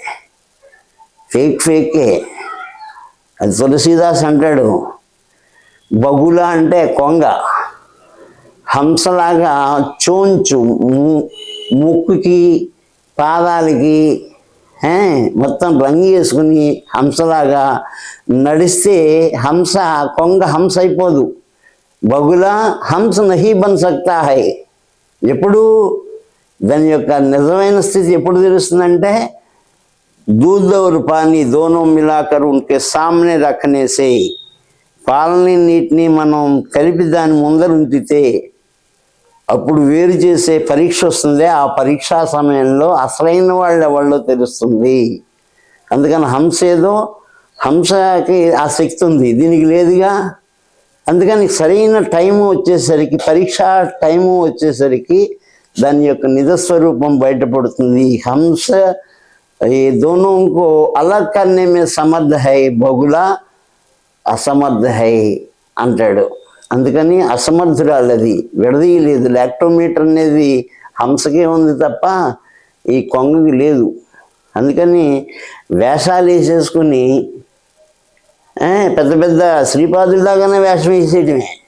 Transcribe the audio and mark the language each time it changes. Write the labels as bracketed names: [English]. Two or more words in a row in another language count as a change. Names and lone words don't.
[Telugu] అది తులసీదాస్ అంటాడు, బగుల అంటే కొంగ, హంసలాగా చోంచు ముక్కుకి పాదాలకి మొత్తం రంగు వేసుకుని హంసలాగా నడిస్తే కొంగ హంస అయిపోదు. [Hindi] बगुला हंस नहीं बन सकता है. [Telugu] ఎప్పుడు దాని యొక్క నిజమైన స్థితి ఎప్పుడు తెలుస్తుందంటే [Hindi] दूध और पानी दोनों मिलाकर उनके सामने रखने से, [Telugu] పాలని నీటిని మనం కలిపి దాని ముందర ఉంచితే అప్పుడు వేరు చేసే పరీక్ష వస్తుంది. ఆ పరీక్షా సమయంలో అసలైన వాళ్ళు ఎవళ్ళో తెలుస్తుంది. అందుకని హంసకి ఆ శక్తి ఉంది, దీనికి లేదుగా. అందుకని సరైన టైము వచ్చేసరికి, పరీక్షా టైము వచ్చేసరికి దాని యొక్క నిజస్వరూపం బయటపడుతుంది. [Hindi] హంస ये दोनों को अलग करने में समर्थ है, बगुला असमर्थ है అంటాడు. [Telugu] అందుకని అసమర్థురాలది, విడదీయలేదు. లాక్టోమీటర్ అనేది హంసకే ఉంది తప్ప ఈ కొంగకి లేదు. అందుకని వేషాలు వేసేసుకుని పెద్ద పెద్ద శ్రీపాదుల్లాగానే వేషం వేసేయటమే.